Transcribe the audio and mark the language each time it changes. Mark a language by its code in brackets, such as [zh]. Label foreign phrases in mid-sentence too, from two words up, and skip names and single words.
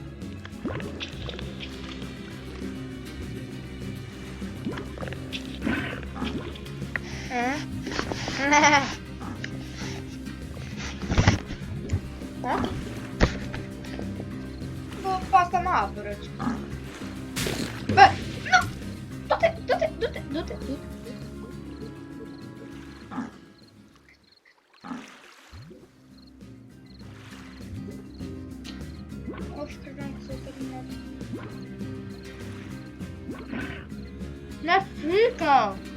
[ro] Bă, asta m-a apărut. Bă, nu! Du-te, du-te, du-te, du-te, du-te. Of, credeam că s-a terminat. Ne frică!